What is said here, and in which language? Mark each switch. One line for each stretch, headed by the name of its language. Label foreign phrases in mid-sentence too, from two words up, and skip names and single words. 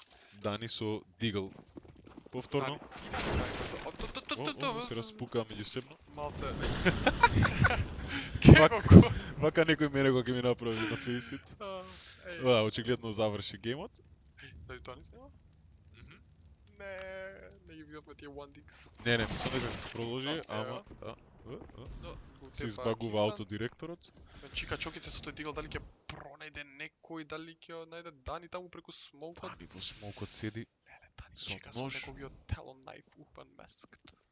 Macedonian: Дани со Дигл. Повторно. Се распукаа меѓусебно. Малце. Вака- Како? Вака некој мене го ќе ми направи на фейсит. Да, очигледно заврши геймот. Дали тоа не снема? Не ги видовме тие
English: one digs.
Macedonian: Не, мислам дека ќе продолжи, Окей, ама Да, се избагува аутодиректорот. Чика Чокица со тој Дигл, дали ќе пронајде некој, дали ќе најде Дани таму преку смоукот. Дани во смокот седи. Леле, Дани со чека со нож. неговиот Talon Knife Urban Masked.